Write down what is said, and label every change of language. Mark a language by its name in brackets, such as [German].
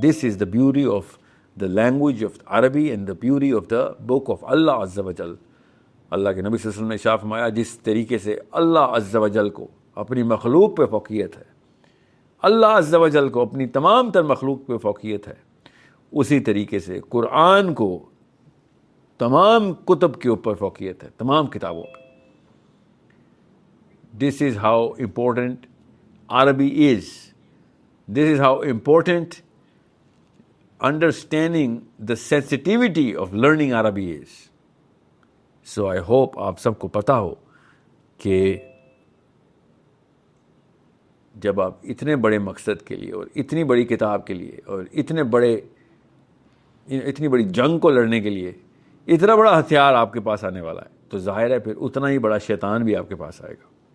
[English] This is the beauty of the language of Arabi and the beauty of the book of Allah Azza wa Jal. [Urdu] اللہ کے نبی صلی اللہ علیہ وسلم نے ارشاد فرمایا جس طریقے سے اللہ عز و جل کو اپنی مخلوق پہ فوقیت ہے، اللہ عز و جل کو اپنی تمام تر مخلوق پہ فوقیت ہے، اسی طریقے سے قرآن کو تمام کتب کے اوپر فوقیت ہے، تمام کتابوں پہ. [English] This is how important Arabi is. This is how important understanding the sensitivity of learning Arabi is. So I hope [Urdu] آپ سب کو پتہ ہو کہ جب آپ اتنے بڑے مقصد کے لیے اور اتنی بڑی کتاب کے لیے اور اتنی بڑی جنگ کو لڑنے کے لیے اتنا بڑا ہتھیار آپ کے پاس آنے والا ہے تو ظاہر ہے پھر اتنا ہی بڑا شیطان بھی آپ کے پاس آئے گا.